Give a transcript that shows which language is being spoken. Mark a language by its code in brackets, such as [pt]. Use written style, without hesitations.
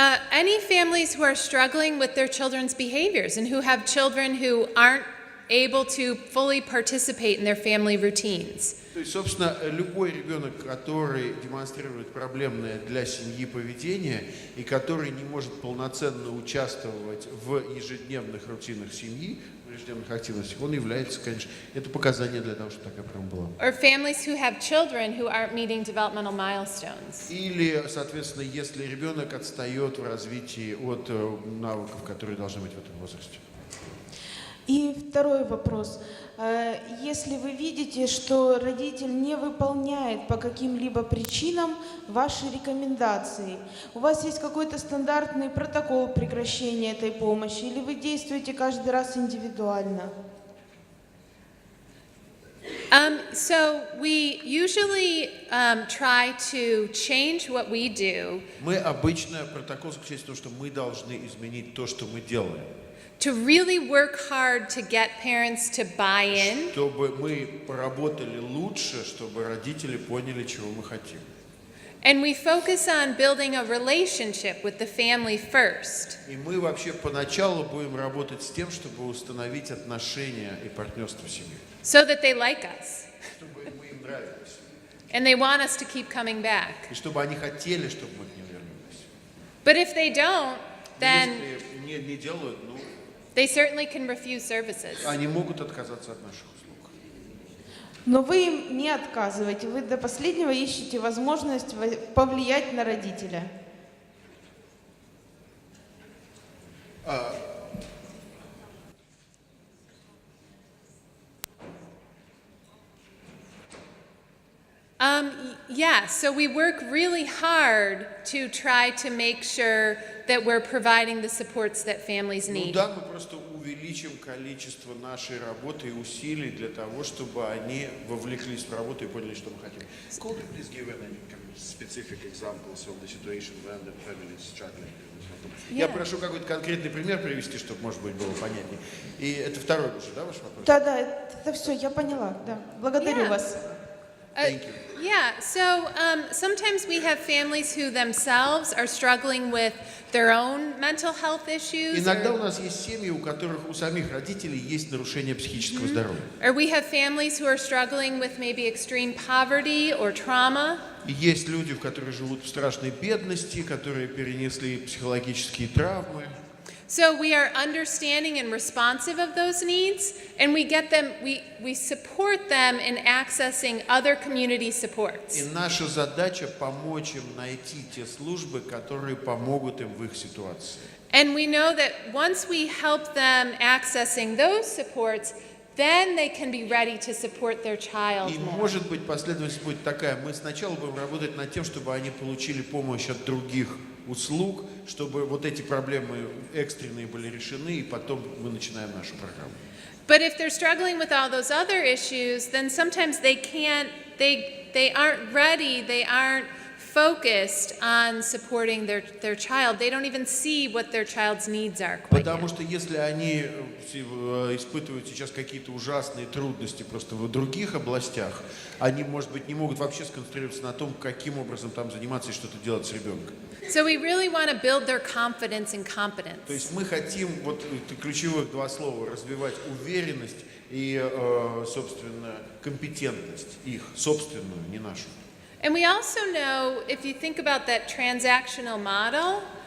[en] Any families who are struggling with their children's behaviors and who have children who aren't able to fully participate in their family routines. [ru] То есть, собственно, любой ребенок, который демонстрирует проблемное для семьи поведение и который не может полноценно участвовать в ежедневных рутинах семьи, в ежедневных активностях, он является, конечно, это показание для того, чтобы такая программа была. [en] Or families who have children who aren't meeting developmental milestones. [ru] Или, соответственно, если ребенок отстает в развитии от навыков, которые должны быть в этом возрасте. И второй вопрос. Если вы видите, что родитель не выполняет по каким-либо причинам ваши рекомендации, у вас есть какой-то стандартный протокол прекращения этой помощи, или вы действуете каждый раз индивидуально? [en] So we usually try to change what we do. [ru] Мы обычно, протокол заключается в том, что мы должны изменить то, что мы делаем. [en] To really work hard to get parents to buy in. [ru] Чтобы мы поработали лучше, чтобы родители поняли, чего мы хотим. [en] And we focus on building a relationship with the family first. [ru] И мы вообще поначалу будем работать с тем, чтобы установить отношения и партнерство в семье. [en] So that they like us. [ru] Чтобы мы им нравились. [en] And they want us to keep coming back. [ru] И чтобы они хотели, чтобы мы к ним вернулись. [en] But if they don't, then [ru] если не делают, ну, [en] they certainly can refuse services. [ru] они могут отказаться от наших услуг. Но вы им не отказываете, вы до последнего ищете возможность повлиять на родителя. [en] Yeah, so we work really hard to try to make sure that we're providing the supports that families [ru] Ну [en] need. [ru] да, мы просто увеличим количество нашей работы и усилий для того, чтобы они вовлеклись в работу и поняли, что мы хотим. [en] Could you please give any specific examples of the situation when the family is struggling? [ru] Я прошу какой-то конкретный пример привести, чтобы, может быть, было понятнее. И это второй уже, да, ваш вопрос? Да, это все, я поняла, да. Благодарю вас. [en] Thank you. Yeah, so sometimes we have families who themselves are struggling with their own mental health issues. [ru] Иногда у нас есть семьи, у которых у самих родителей есть нарушение психического здоровья. [en] Or we have families who are struggling with maybe extreme poverty or trauma. [ru] И есть люди, которые живут в страшной бедности, которые перенесли психологические травмы. [en] So we are understanding and responsive of those needs, and we get them, we support them in accessing other community supports. [ru] И наша задача помочь им найти те службы, которые помогут им в их ситуации. [en] And we know that once we help them accessing those supports, then they can be ready to support their child [ru] И [en] more. [ru] может быть последовательность будет такая: мы сначала будем работать над тем, чтобы они получили помощь от других услуг, чтобы вот эти проблемы экстренные были решены, и потом мы начинаем нашу программу. [en] But if they're struggling with all those other issues, then sometimes they aren't ready, they aren't focused on supporting their child. They don't even see what their child's needs are quite [ru] Потому [en] yet. [ru] что если они испытывают сейчас какие-то ужасные трудности просто в других областях, они, может быть, не могут вообще сконцентрироваться на том, каким образом там заниматься и что-то делать с ребенком. [en] So we really want to build their confidence and competence. [ru] То есть мы хотим, вот ключевых два слова, развивать уверенность и, собственно, компетентность их, собственную, не нашу. [en] And we also know, if you think about that transactional model,